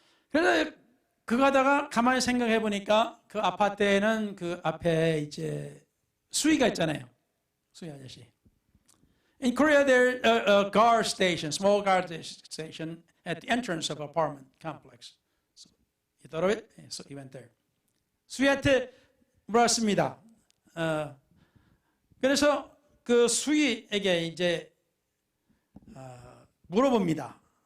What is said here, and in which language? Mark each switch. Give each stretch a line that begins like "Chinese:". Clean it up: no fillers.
Korean: 그래서 그거 하다가 가만히 생각해 보니까 그 아파트에는 그 앞에 이제 수위가 있잖아요. 수위 아저씨.
English: In Korea, there a guard station, small guard station at the entrance of apartment complex. So he thought of it, so he went there.
Korean: 수위한테 물었습니다. 그래서 그 수위에게 이제 물어봅니다.